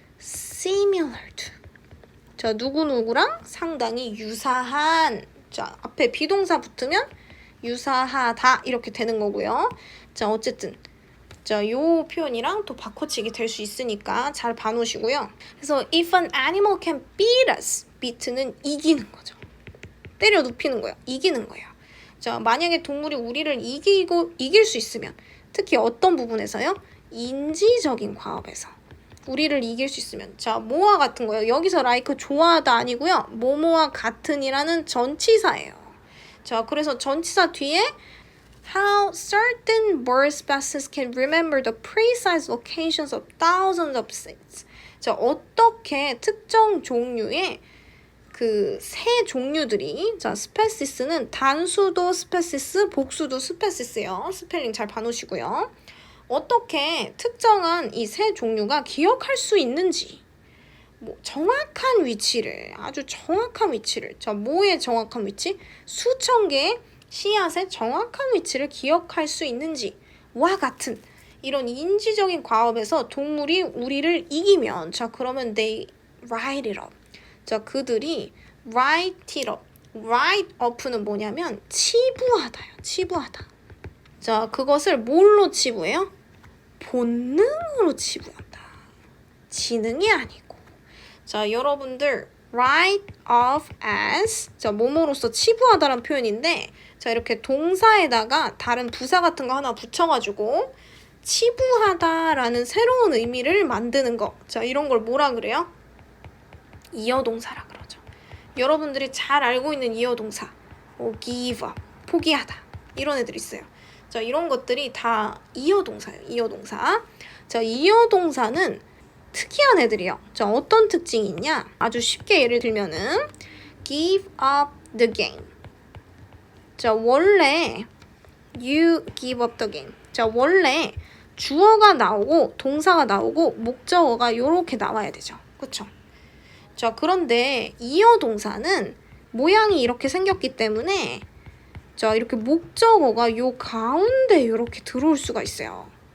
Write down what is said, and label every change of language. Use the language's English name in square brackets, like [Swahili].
[English] similar to. [Korean] 자, 누구누구랑 상당히 유사한. 자, 앞에 비동사 붙으면 유사하다 이렇게 되는 거고요. 자, 어쨌든 자, 요 표현이랑 또 바꿔치기 될 수 있으니까 잘 봐놓으시고요. 그래서 [English] if an animal can beat us, beat는 [Korean] 이기는 거죠. 때려 눕히는 거예요. 이기는 거예요. 자, 만약에 동물이 우리를 이길 수 있으면 특히 어떤 부분에서요? 인지적인 과업에서 우리를 이길 수 있으면 자, 뭐와 같은 거예요. 여기서 like 좋아하다 아니고요. 뭐뭐와 같은이라는 전치사예요. 자, 그래서 전치사 뒤에 [English] How certain bird species can remember the precise locations of thousands of seeds. [Korean] 자, 어떻게 특정 종류의 그 새 종류들이 자, 스페시스는 단수도 스페시스, 복수도 스페시스예요. 스펠링 잘 봐놓으시고요. 어떻게 특정한 이 새 종류가 기억할 수 있는지 정확한 위치를 아주 정확한 위치를 자, 뭐의 정확한 위치? 수천 개의 씨앗의 정확한 위치를 기억할 수 있는지와 같은 이런 인지적인 과업에서 동물이 우리를 이기면 자, 그러면 [English] they write it up. [Korean] 자, 그들이 [English] write it up. [Korean] write up는 뭐냐면 치부하다요. 치부하다. 자, 그것을 뭘로 치부해요? 본능으로 치부한다. 지능이 아니고. 자, 여러분들 write off as 자, 뭐뭐로서 치부하다라는 표현인데 자, 이렇게 동사에다가 다른 부사 같은 거 하나 붙여가지고 치부하다라는 새로운 의미를 만드는 거. 자, 이런 걸 뭐라 그래요? 이어동사라 그러죠. 여러분들이 잘 알고 있는 이어동사. [English] give up, [Korean] 포기하다. 이런 애들 있어요. 자, 이런 것들이 다 이어동사예요. 이어동사. 자, 이어동사는 특이한 애들이요. 자, 어떤 특징이 있냐? 아주 쉽게 예를 들면은 [English] give up the game. [Korean] 자, 원래 [English] you give up the game. [Korean] 자, 원래 주어가 나오고 동사가 나오고 목적어가 요렇게 나와야 되죠. 그쵸? 자, 그런데 이어동사는 모양이 이렇게 생겼기 때문에 자, 이렇게 목적어가 요 가운데 이렇게 들어올 수가 있어요.